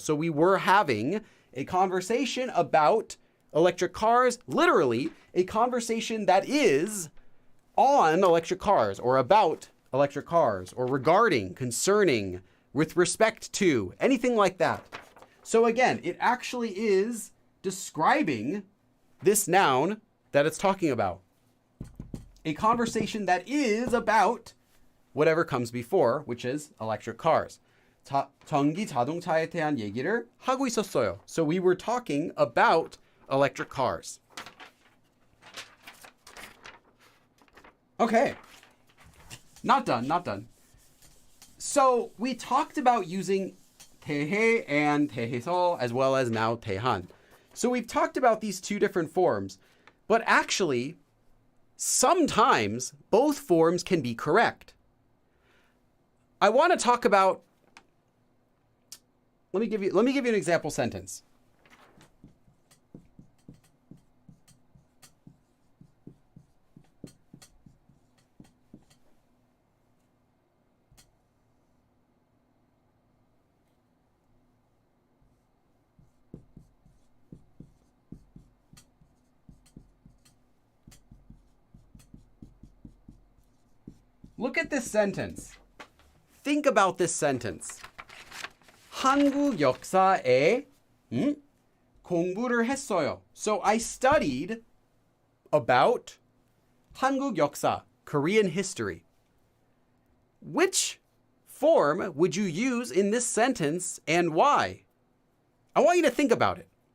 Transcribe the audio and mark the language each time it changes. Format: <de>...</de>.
<en>So we were having a conversation about electric cars, literally a conversation that is on electric cars or about electric cars or regarding, concerning, with respect to, anything like that. So again, it actually is describing this noun that it's talking about. A conversation that is about whatever comes before, which is electric cars.</en> <ko>전기 자동차에 대한 얘기를 하고 있었어요.</ko> <en>So we were talking about electric cars. Okay. Not done. So we talked about using 대해 and 대해서 as well as now 대한. So we've talked about these two different forms, but actually, sometimes both forms can be correct. I want to talk about, let me give you an example sentence. Look at this sentence. Think about this sentence.</en> <ko>한국 역사에 공부를 했어요.</ko> <en>So I studied about 한국 역사, Korean history. Which form would you use in this sentence and why? I want you to think about it.</en>